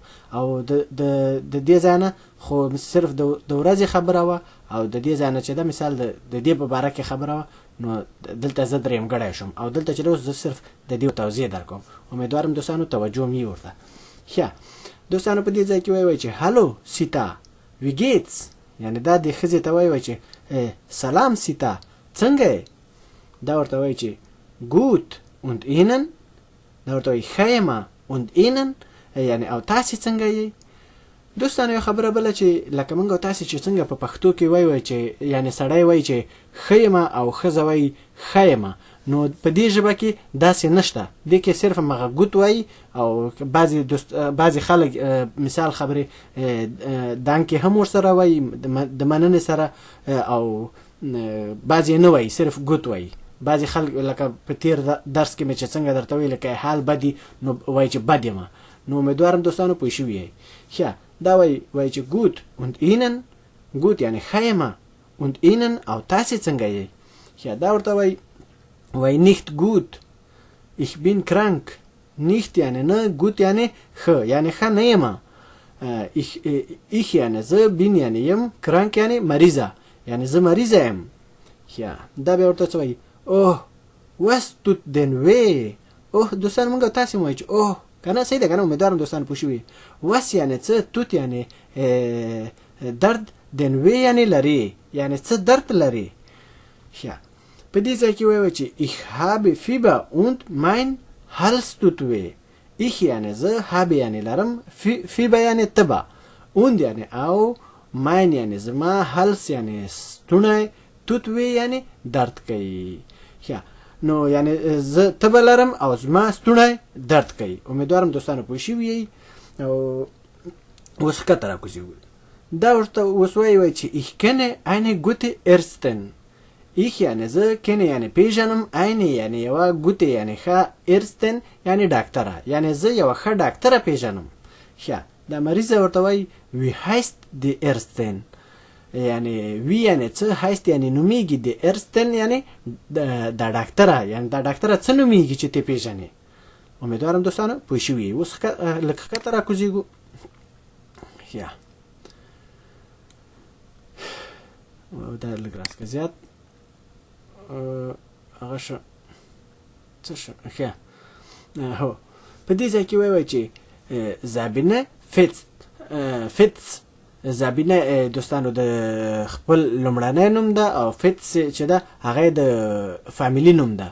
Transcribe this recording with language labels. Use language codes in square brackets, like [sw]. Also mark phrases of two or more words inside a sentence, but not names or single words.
[ps] او د دې ځای نه خو صرف د ورځې خبره وه، او د دې ځای نه چې دا مثال د دې په باره کې خبره وه، نو دلته زه درېمګړی شوم، او دلته چې اوس زه صرف د دې توضیح در کوم. امیدوارم دوستانو توجه مې ورته. ښه دوستانو، په دې ځای کې وایي چې [de] Hallo Sita wie geht's, [ps] یعنې دا د ښځې ته وایي چې سلام سیتا، څنګه یې؟ دا ورته وایي چې [de] gut und ihnen, [ps] دا ورته وایي ښه یمه [de] und ihnen، [ps] یعنې او تاسې څنګه یې؟ دوستانو یو خبره بله چې لکه موږ او تاسې چې څنګه په پښتو کې وایي چې یعنې سړی وایي چې ښه یمه او ښځه وایي ښه یمه، نو په دې ژبه کې داسې نشته. دې کې صرف هغه ګوت وایي، او بعضې خلک مثال خبرې دانکې هم ورسره وایي د مننې سره، او بعضې نه وایي، صرف ګوت وایي. بعضې خلک لکه په تیر درس کې مې چې څنګه درته وایي لکه حال بدي، نو وایي چې بد یمه. نو امیدوارم دوستانو پوه شوي یئ. ښه، دا وایي چې [de] gut und ihnen, [ps] ګوت یعنې ښه یمه، [de] und ihnen [ps] او تاسې څنګه یئ؟ ښه، دا ورته وایي [de] nicht gut ich bin krank. [ps] nicht یعنې نه، ګوت یعنې ښه، یعنې ښه نه یمه. ich یعنې زه، bin یعنې یم، krank یعنې مریضه، یعنې زه مریضه یم. ښه، دا بیا ورته څه وایي؟ اوه [de] was tut denn weh. [ps] اوه دوستان، موږ تاسې وایي چې اوه که نه، صحیح ده که نه؟ امیدوارم دوستان پوه شوي. was یعنې څه، توت یعنې درد، [de] den weh [ps] یعنې لري، یعنې څه درد لري. ښه، په دې ځای کې وایي چې [de] ich habe Fieber und mein Hals tut weh. [ps] ich یعنې زه، habe یعنې لرم، Fieber یعنې تبه، und یعنې او، mein یعنې زما، Hals یعنې ستونی، [de] tut weh [ps] یعنې درد کوي. ښه، نو یعنی زه تبه لرم او زما ستونی درد کوي. امیدوارم دوستانو پوه شوي یئ. او اوس ښکته راکوزیږو. دا ورته اوس وایي چې [de] ich kenne eine gute Ärztin. [ps] ich یعنی زه kenne یعنی پیژنم، eine یعنی یوه ګوتې یعنی ښه، Ärztin یعنی ډاکټره، یعنی زه یوه ښه ډاکټره پیژنم. ښه دا مریضه ورته وایي [de] wie heißt die Ärztin. [ps] یعنی وی یعنی څه، heißt یعنی نومیږي، د Ärztin یعنی دا ډاکټره، یعنی دا ډاکټره څه نومیږي چې ته پیژنې. امیدوارم دوستانو پوه شوي. اوس لږ ښکته راکوزیږو. یا دا لږ راسکه زیات هغه شه څه شه ښه هو په دې ځای کې وایي چې زابینه فیتس زابینه دوستانو د خپل لومړنی نوم ده او فیتس چې ده هغه د فامیلی نوم ده.